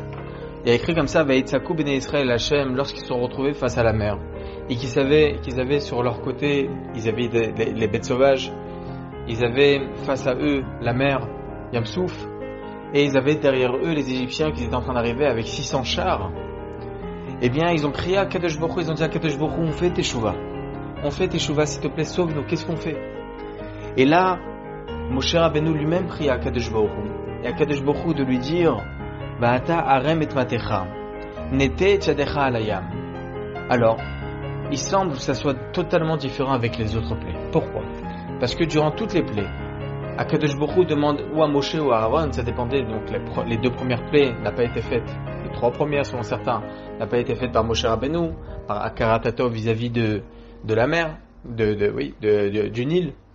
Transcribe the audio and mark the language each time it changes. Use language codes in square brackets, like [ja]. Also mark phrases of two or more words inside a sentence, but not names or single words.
[fr] Il y a écrit comme ça: [he] ויצעקו בני ישראל השם, [fr] lorsqu'ils se sont retrouvés face à la mer, et qu'ils avaient sur leur côté, ils avaient les bêtes sauvages, ils avaient face à eux la mer Yam Souf, et ils avaient derrière eux les Égyptiens qui étaient en train d'arriver avec 600 chars. Eh bien, ils ont crié à Kadosh Baruch Hu, ils ont dit à Kadosh Baruch Hu, on fait teshuva, s'il te plaît, sauve-nous, qu'est-ce qu'on fait? Et là, Moshe Rabbeinu lui-même prie à Kadosh Baruch Hu, et à Kadosh Baruch Hu de lui dire: [he] ואתה הרם את מטך, נטה ידך על הים. [fr] Alors, il semble que ça soit totalement différent avec les autres plaies. Pourquoi? Parce que durant toutes les plaies, Akadosh Baruch Hu demande ou à Moshe ou à Aaron, ça dépendait, donc les 2 premières plaies n'ont pas été faites, les 3 premières selon certains n'ont pas été faites par Moshe Rabbeinu, par Akaratato vis-à-vis de la mer, du Nil.